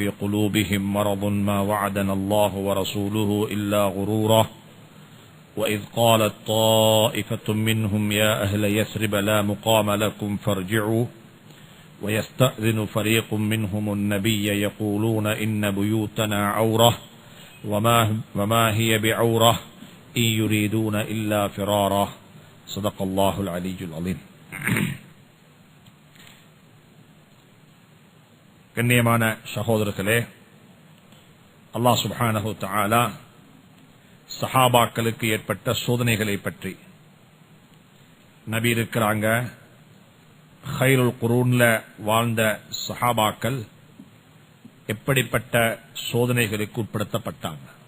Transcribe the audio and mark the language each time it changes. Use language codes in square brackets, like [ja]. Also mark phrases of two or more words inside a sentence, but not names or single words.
[ar] قلوبهم مرض ما وعدنا الله ورسوله إلا غرورا وإذ قالت طائفة منهم يا أهل يثرب لا مقام لكم فارجعوا ويستأذن فريق منهم النبي يقولون إن بيوتنا عورة وما هي بعورة إن يريدون إلا فرارا. صدق الله العلي العظيم. [ta] கண்ணியமான சகோதரர்களே, [ar] الله سبحانه تعالى [ta] சஹாபாக்களுக்கு ஏற்பட்ட சோதனைகளை பற்றி, நபி இருக்கிறாங்க, [ar] خير القرون [ta] வாழ்ந்த சஹாபாக்கள் எப்படிப்பட்ட சோதனைகளுக்கு உட்படுத்தப்பட்டாங்க.